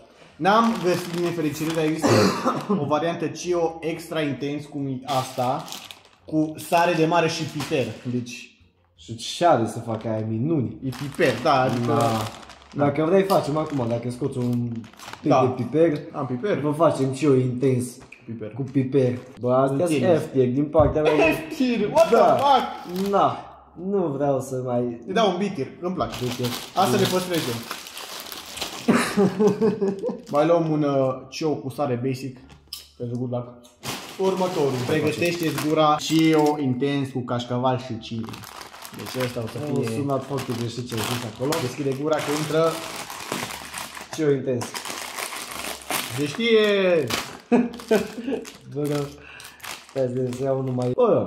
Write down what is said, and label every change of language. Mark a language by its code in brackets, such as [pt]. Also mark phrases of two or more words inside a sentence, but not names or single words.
[ro] N-am găsit din nefericire, dar există o variantă Cio Extra Intens, cum e asta, cu sare de mare și piper. Deci... Și ce are să facă aia minuni? E piper, da, adică... Dacă vrei facem acum, dacă scoți un pic de piper, am piper. vă facem Cio Intens Piper. cu piper. Bă, astea sunt F-tier din partea mea. [en] F-tier, what the fuck? [ro] Na, nu vreau să mai... Îi dau un B-tier, îmi place. Asta le păstrezem. Mai luăm un Chio cu sare basic pentru [en] good luck. [ro] Următorul, pregătește-ți gura Chio intens cu cașcaval și chili. Deci ăsta o să Nu fie... sunat foarte greșit ce ai zis acolo. Deschide gura că intră... Chio intens. Se știe! Bă, că... Stai să iau unul mai... Bă,